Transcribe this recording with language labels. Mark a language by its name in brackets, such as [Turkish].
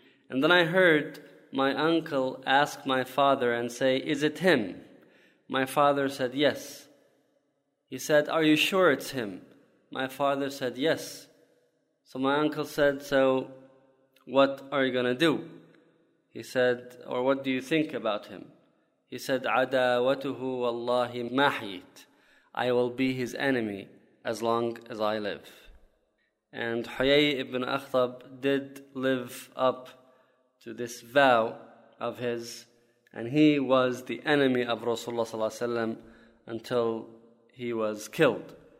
[English] And then I heard my uncle ask my father and say, is it him? My father said, yes. He said, are you sure it's him? My father said, yes. So my uncle said, so what are you going to do? He said, or what do you think about him? He said, [Arabic] عَدَاوَتُهُ وَاللَّهِ مَحِيتْ. [English] I will be his enemy as long as I live. And Huyay ibn Akhtab did live up to this vow of his, and he was the enemy of Rasulullah sallallahu alaihi wasallam until he was killed.